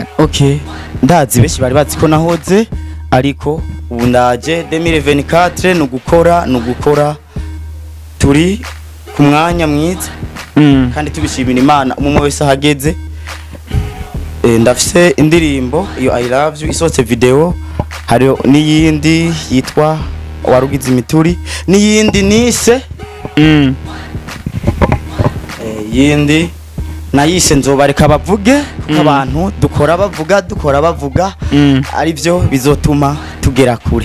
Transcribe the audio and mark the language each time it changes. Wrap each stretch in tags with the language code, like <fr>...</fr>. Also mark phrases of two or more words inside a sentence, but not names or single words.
<rn>okay ndazi benshi bari bazi ko nahoze ariko ubu ndaje 2024 nugukora turi ku mwanya mwiza kandi tubishimira Imana umwe wese ahageze ndafise indirimbo iyo I love you isohotse video hari n'iyindi yitwa warugize imituri n'iyindi nise yindi nayise nzobareka bavuge kuko abantu dukora bavuga ari byo bizotuma tugera kure</rn>